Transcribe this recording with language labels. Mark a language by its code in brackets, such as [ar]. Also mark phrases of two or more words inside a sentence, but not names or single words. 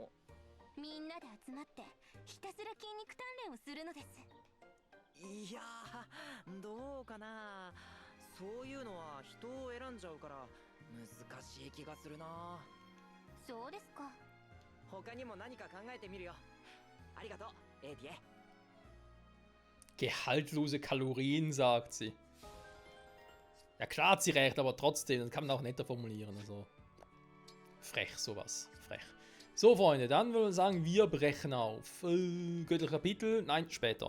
[ja] みんなで集まってひたすら筋肉鍛錬をするのです。いやー、どうかな。そういうのは人を選んじゃうから難しい気がするな。そうですか。他にも何か考えてみるよ。ありがとう、エーティエ。 [de] Gehaltlose Kalorien, sagt sie. Ja klar hat sie recht, aber trotzdem, das kann man auch netter formulieren. Also frech, sowas. Frech. So, Freunde, dann würde ich sagen, wir brechen auf. Göttliche Kapitel? Nein, später.